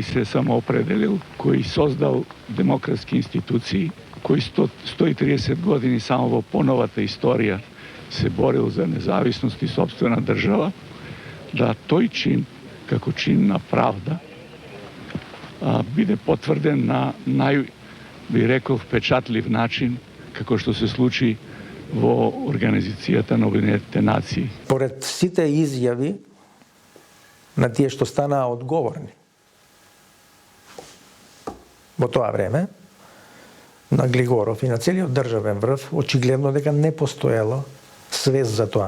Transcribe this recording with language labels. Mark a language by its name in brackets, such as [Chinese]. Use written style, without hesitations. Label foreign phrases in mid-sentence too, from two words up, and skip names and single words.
[Macedonian] се самоопределил, који создал демократске институције, који 130 години само ово поновата историја се борил за независност и сопствена држава, да тој чин, како чинна правда, биде потврден на би рекол впечатлив начин, како што се случи во Организацијата на Обединетите нации. Поред сите изјави на тие што станаа одговорни во тоа време, на Глигоров и на целиот државен врв, очигледно дека не постоело свест за тоа.